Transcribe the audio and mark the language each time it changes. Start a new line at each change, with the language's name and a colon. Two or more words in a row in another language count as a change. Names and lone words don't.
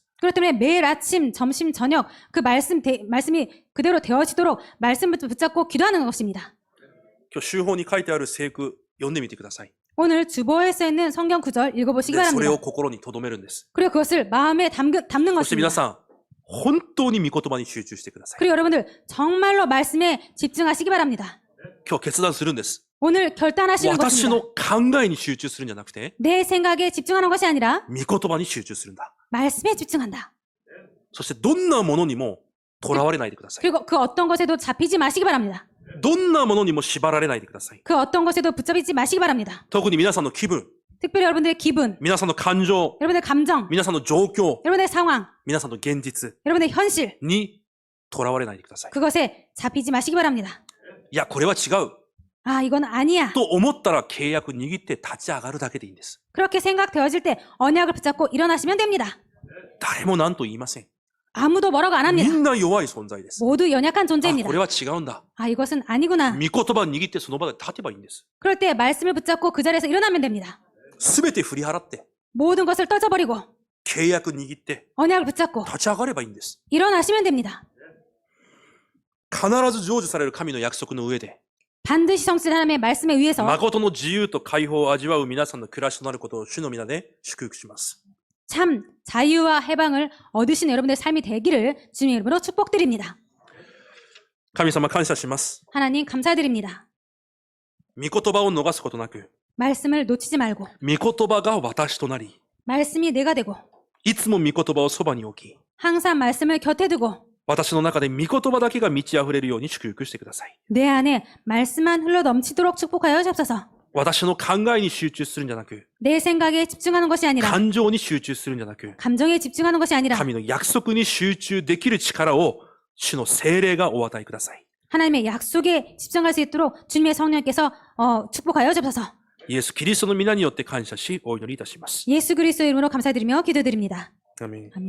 Korean: 그렇기 때문에 매일 아침, 점심, 저녁 그 말씀이 그대로 되어지도록 말씀을 붙잡고 기도하는 것입니다.
Japanese: 今日、週報に書いてある聖句、読んでみてください。
Korean: 오늘 주보에 써있는 성경 구절 읽어보시기
Japanese: で、それ
Korean: 바랍니다.
Japanese: を心に留めるんです。
Korean: 그리고 그것을 마음에 담는
Japanese: そして皆
Korean: 것입니다.
Japanese: さん、本当に御言葉に集中してください。
Korean: 그리고 여러분들 정말로 말씀에 집중하시기 바랍니다.
Japanese: 今日決断するんです。
Korean: 오늘 결단하시는
Japanese: 私
Korean: 것입니다.
Japanese: の考えに集中するんじゃなくて、
Korean: 내 생각에 집중하는 것이 아니라
Japanese: 御言葉に集中するんだ。
Korean: 말씀에 집중한다.
Japanese: そしてどんなものにも囚われないでください。
Korean: 그리고 그 어떤 것에도 잡히지 마시기 바랍니다.
Japanese: どんなものにも縛られないでください。
Korean: 그 어떤 것에도 붙잡히지 마시기 바랍니다.
Japanese: 特に皆さんの気分、
Korean: 특별히 여러분들의 기분,
Japanese: 皆さんの感情、
Korean: 여러분들의 감정,
Japanese: 皆さんの状況、
Korean: 여러분들의 상황,
Japanese: 皆さんの現実
Korean: 여러분들의 현실,
Japanese: に囚われないでください。
Korean: 그것에 잡히지 마시기 바랍니다.
Japanese: いや、これは違う。
Korean: 아, 이건 아니야.
Japanese: と思ったら契約握って立ち上がるだけでいいんです。
Korean: 그렇게 생각되어질 때 언약을 붙잡고 일어나시면 됩니다.
Japanese: 誰も何と言いません。
Korean: 아무도 뭐라고 안
Japanese: み
Korean: 합니다.
Japanese: んな弱い存在です。
Korean: 모두 연약한
Japanese: あ、
Korean: 존재입니다.
Japanese: これは違うんだ。
Korean: 아, 이것은 아니구나.
Japanese: 御言葉握ってその場で立てばいいんです。
Korean: 그럴 때 말씀을 붙잡고 그 자리에서 일어나면 됩니다.
Japanese: すべて振り払って、
Korean: 모든 것을 떠져버리고
Japanese: 契約握って
Korean: 언약을 붙잡고
Japanese: 立ち上がればいいんです。
Korean: 일어나시면 됩니다.
Japanese: 必ず成就される神の約束の上で、
Korean: 반드시 성취된 하나님의 말씀에 의해서
Japanese: 誠の自由と解放を味わう皆さんの暮らしとなることを主の皆で祝福します。
Korean: 참 자유와 해방을 얻으시는 여러분들의 삶이 되기를 주님의 이름으로 축복드립니다.
Japanese: 神様感謝します。
Korean: 하나님 감사드립니다.
Japanese: 御言葉を逃すことなく、
Korean: 말씀을 놓치지 말고
Japanese: 御言葉が私となり、
Korean: 말씀이 내가 되고
Japanese: いつも御言葉をそばに置き、
Korean: 항상 말씀을 곁에 두고
Japanese: 私の中で御言葉だけが満ち溢れるように祝福してください。
Korean: 내 안에 말씀만 흘러 넘치도록 축복하여 주옵소서.
Japanese: 私の考えに集中するんじゃなく、
Korean: 내 생각에 집중하는 것이 아니라
Japanese: 感情に集中するんじゃなく、
Korean: 감정에 집중하는 것이 아니라
Japanese: 神の約束に集中できる力を主の聖霊がお与えください。
Korean: 하나님의 약속에 집중할 수 있도록 주님의 성령께서 축복하여 주옵소서.
Japanese: イエス・キリストの皆によって感謝し、お祈りいたします。
Korean: 예수 그리스도의 이름으로 감사드리며 기도드립니다. 아멘. 아멘.